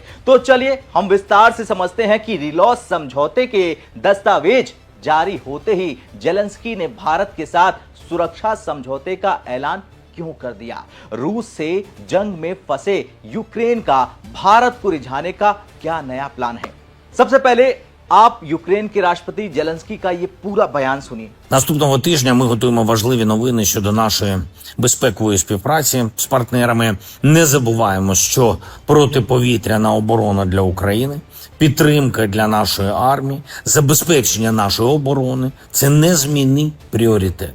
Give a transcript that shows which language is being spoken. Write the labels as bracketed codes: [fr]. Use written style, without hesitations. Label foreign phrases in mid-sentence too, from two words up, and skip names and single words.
[hi] तो चलिए हम विस्तार से समझते हैं कि रीलॉस समझौते के दस्तावेज जारी होते ही जेलेंस्की ने भारत के साथ सुरक्षा समझौते का ऐलान क्यों कर दिया। रूस से जंग में फंसे यूक्रेन का भारत को रिझाने का क्या नया प्लान है। सबसे पहले आप यूक्रेन के राष्ट्रपति जेलेंस्की का ये पूरा बयान सुनिए। [uk] Наступного тижня ми готуємо важливі новини щодо нашої безпекової співпраці з партнерами. Не забуваємо, що протиповітряна оборона для України, підтримка для нашої армії, забезпечення нашої оборони – це незмінний пріоритет.